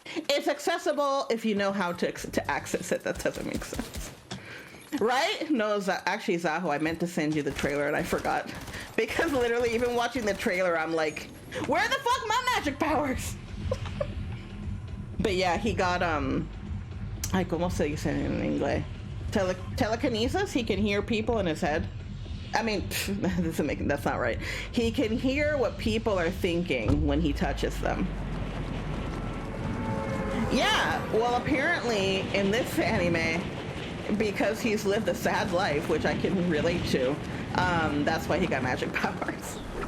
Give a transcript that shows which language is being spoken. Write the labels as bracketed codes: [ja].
[en] It's accessible if you know how to access it. That doesn't make sense. Right? No, actually, Zaho, I meant to send you the trailer and I forgot. Because literally, even watching the trailer, I'm like, where the fuck my magic powers? But yeah, he got, [es] ay, ¿cómo se dice en inglés? [en] Telekinesis? He can hear people in his head. I mean, that's not right. He can hear what people are thinking when he touches them. Yeah, well, apparently in this anime, because he's lived a sad life, which I can relate to, that's why he got magic powers.